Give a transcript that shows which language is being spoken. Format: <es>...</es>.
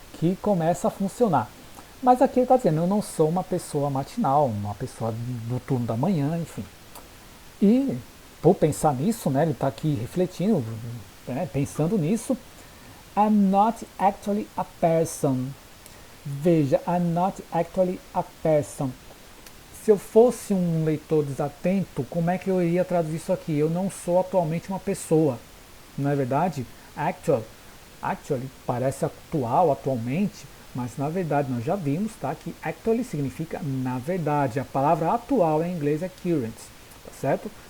<pt>Que começa a funcionar. Mas aqui ele está dizendo, eu não sou uma pessoa matinal, uma pessoa do turno da manhã, enfim. E por pensar nisso, né, ele está aqui refletindo, né, pensando nisso,</pt> <en>I'm not actually a person.</en> <pt>Veja,</pt> <en>I'm not actually a person.</en> <pt>Se eu fosse um leitor desatento, como é que eu iria traduzir isso aqui? Eu não sou atualmente uma pessoa, não é verdade? Actually parece atual, atualmente, mas na verdade nós já vimos, tá? Que actually significa na verdade. A palavra atual em inglês é current, tá certo?</pt>